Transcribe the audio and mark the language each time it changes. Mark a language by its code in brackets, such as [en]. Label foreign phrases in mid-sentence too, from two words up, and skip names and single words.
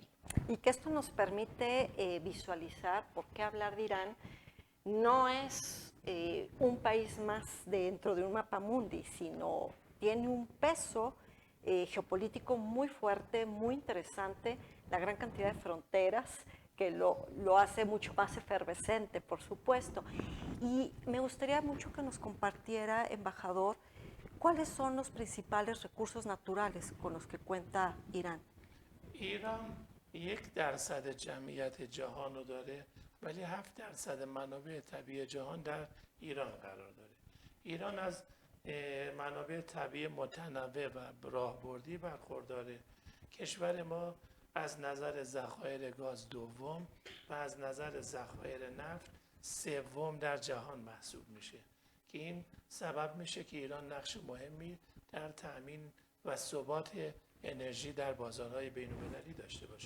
[es] Y que esto nos permite visualizar por qué hablar de Irán no es un país más dentro de un mapa mundi, sino tiene un peso geopolítico muy fuerte, muy interesante, la gran cantidad de fronteras que lo hace mucho más efervescente, por supuesto. Y me gustaría mucho que nos compartiera, embajador, cuáles son los principales recursos naturales con los que cuenta Irán. [fa] ایران 1% جمعیت جهان رو داره ولی 7% منابع طبیعی جهان در ایران قرار داره. ایران از منابع طبیعی متنوع و راهبردی برخورداره. کشور ما از نظر ذخایر گاز دوم و از نظر ذخایر نفت سوم در جهان محسوب میشه که این سبب میشه که ایران نقش مهمی در تأمین و ثبات انرژی در بازارهای بین‌المللی داشته باشه.